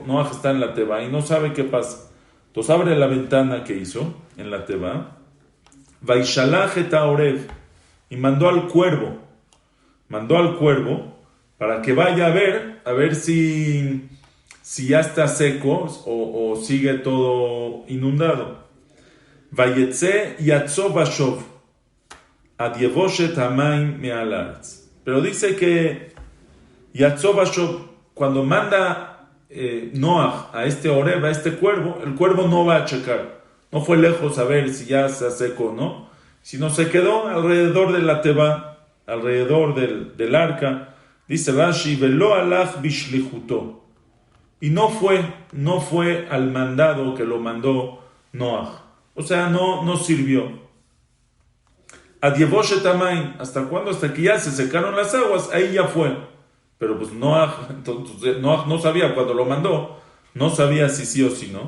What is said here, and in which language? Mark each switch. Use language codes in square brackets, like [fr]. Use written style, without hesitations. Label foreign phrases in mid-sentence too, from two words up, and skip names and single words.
[es] Noach está en la teba y no sabe qué pasa. Entonces abre la ventana que hizo en la teba. [he] וישלח את הערב. [es] Y mandó al cuervo para que vaya a ver si ya está seco o sigue todo inundado. [he] ויצא יצוא ושוב עד יבשת המים מעל הארץ. [es] Pero dice que [he] יצוא ושוב, [es] cuando manda Noach a este Oreb, a este cuervo, el cuervo no va a checar. No fue lejos a ver si ya está seco o no, sino se quedó alrededor de la teba, alrededor del arca. [he] Dice Rashi, ולא הלך בשליחותו. [es] Y no fue al mandado que lo mandó Noach. O sea, no sirvió. [he] עד יבשת המים. [es] ¿Hasta cuándo? Hasta que ya se secaron las aguas, ahí ya fue. Pero pues Noach no sabía cuando lo mandó, no sabía si sí o si no.